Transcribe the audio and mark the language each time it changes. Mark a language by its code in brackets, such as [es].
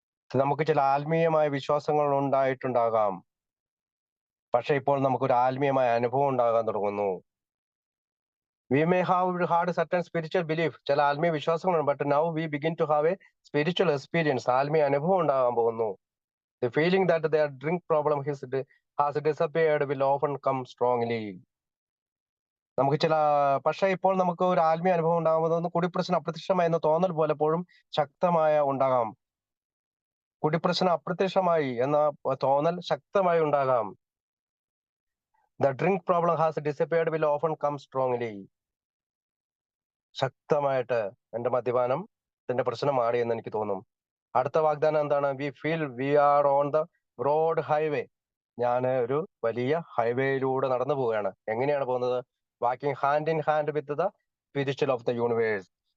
[ml] നമുക്ക് ചില ആത്മീയമായ വിശ്വാസങ്ങൾ ഉണ്ടായിട്ടുണ്ടാകാം, പക്ഷെ ഇപ്പോൾ നമുക്കൊരു ആത്മീയമായ അനുഭവം ഉണ്ടാകാൻ തുടങ്ങുന്നു. [en] We may have had certain spiritual belief. [ml] ചില ആത്മീയ വിശ്വാസങ്ങളുണ്ട്, [en] But now we begin to have a spiritual experience. [ml] ആത്മീയ അനുഭവം ഉണ്ടാകാൻ പോകുന്നു. [en] The feeling that their drink problem has disappeared will often come strongly. [ml] നമുക്ക് പക്ഷേ ഇപ്പോൾ നമുക്ക് ഒരു ആത്മീയ അനുഭവം ഉണ്ടാകുന്നത് കുടിപ്രശ്നം അപ്രത്യക്ഷമായെന്ന് തോന്നൽ പലപ്പോഴും ശക്തമായ ഉണ്ടാകാം. കുടിപ്രശ്നം അപ്രത്യക്ഷമായി എന്ന തോന്നൽ ശക്തമായി ഉണ്ടാകാം. [en] The drink problem has disappeared will often come strongly. [ml] ശക്തമായിട്ട് എന്റെ മദ്യപാനത്തിന്റെ പ്രശ്നം മാറി എന്ന് എനിക്ക് തോന്നും. അടുത്ത വാഗ്ദാനം എന്താണ്? [en] We feel we are on the broad highway. [ml] ഞാൻ ഒരു വലിയ ഹൈവേയിലൂടെ നടന്നു പോവുകയാണ്. എങ്ങനെയാണ് പോകുന്നത്? [en] Walking hand in hand with the spiritual of the universe.